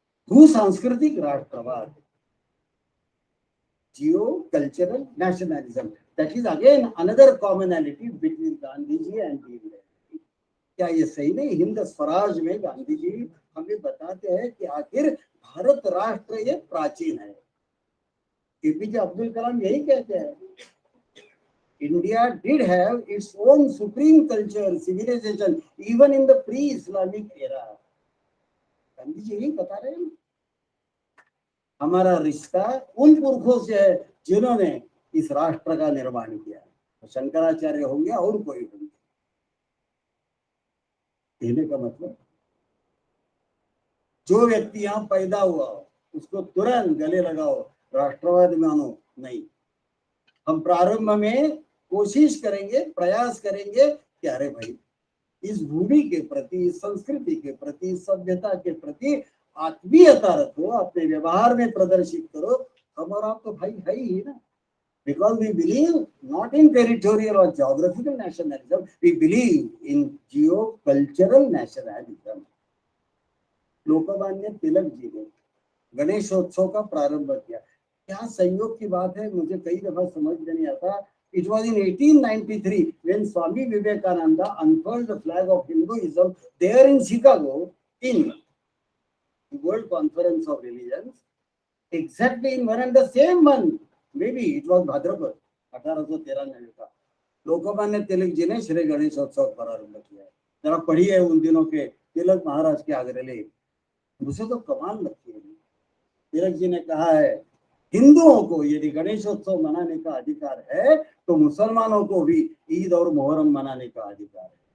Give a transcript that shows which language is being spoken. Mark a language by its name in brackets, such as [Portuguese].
[Hindi] भू सांस्कृतिक राष्ट्रवाद, [English] Geo cultural nationalism, that is again another commonality between Gandhi ji and Deendayal ji. [Hindi] क्या ये सही नहीं? हिंद स्वराज में गांधी जी हमें बताते हैं कि आखिर भारत राष्ट्र ये प्राचीन है। [English] APJ Abdul Kalam [Hindi] यही कहते हैं, [English] India did have its own supreme culture, civilization, even in the pre-Islamic era. [Hindi] Gandhi ji यही बता रहे हैं। हमारा रिश्ता उन पुरखों से है जिन्होंने इस राष्ट्र का निर्माण किया। तो शंकराचार्य होंगे और कोई होंगे। कहने का मतलब जो व्यक्ति यहाँ पैदा हुआ उसको तुरंत गले लगाओ, राष्ट्रवादी मानो नहीं। हम प्रारंभ में कोशिश करेंगे, प्रयास करेंगे कि अरे भाई इस भूमि के प्रति, इस संस्कृति के प्रति, सभ्यता के प्रति आत्मीयता रखो, अपने व्यवहार में प्रदर्शित करो। हम और आप तो भाई है ही ना, [English] Because we believe not in territorial और geographical nationalism, we believe in geo cultural nationalism. [Hindi] Lokmanya Tilak ji ने गणेशोत्सव का प्रारंभ किया। क्या संयोग की बात है, मुझे कई दफा समझ में नहीं आता। [English] It was in 1893 when Swami Vivekananda unfurled the flag of Hinduism there in Chicago in the World Conference of Religions, exactly in one and the same month, maybe it was Bhadrapad 1893 [Hindi] का लोकमान्य तिलक जी ने श्री गणेशोत्सव प्रारंभ किया। जरा पढ़िए उन दिनों के तिलक महाराज के आग्रह, मुझे तो कमाल लगती है। तिलक जी ने कहा है हिंदुओं को यदि गणेशोत्सव मनाने का अधिकार है तो मुसलमानों को भी ईद और मोहर्रम मनाने का अधिकार है।